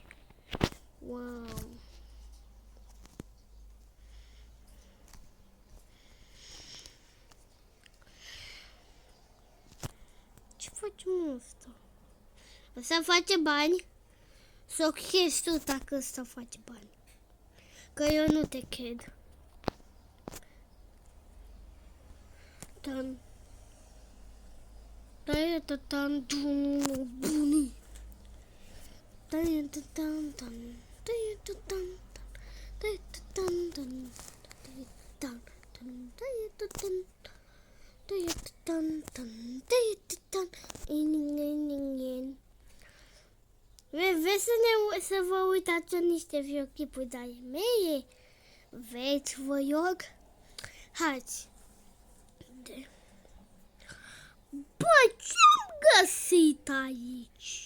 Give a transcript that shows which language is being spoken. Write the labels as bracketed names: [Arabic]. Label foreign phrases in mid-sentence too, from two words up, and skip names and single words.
[Romanian] Wow. Ce facem ăsta? Ăsta face bani? Sau crezi tu dacă ăsta face bani? Că eu nu te cred. Tan. Tai ta tan dun buni. Tai ta tan tan. Tai ta tan tan. Tai ta tan tan. Tai tan tan. Tai ta tan. Tai ta tan tan. Tai ta tan. In. Vreți să vă uitați în niște videoclipuri de-ale mele? Vreți, vă rog? Hați! Bă, ce-am găsit aici?